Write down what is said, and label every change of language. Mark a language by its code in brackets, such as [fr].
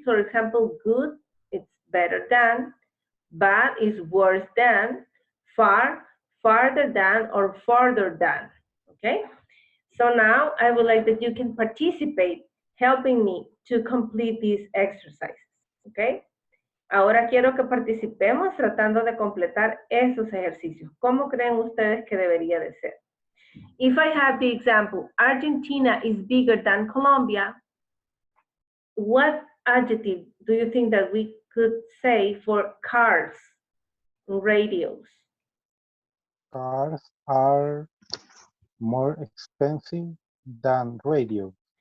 [en] For example, good, it's better than. Bad is worse than. Far, farther than, or farther than, okay? So now I would like that you can participate helping me to complete these exercises, okay? [es] Ahora quiero que participemos tratando de completar esos ejercicios. ¿Cómo creen ustedes que debería de ser? [en] If I have the example, Argentina is bigger than Colombia, what adjective do you think that we could say for cars, radios? Cars are more expensive than radio.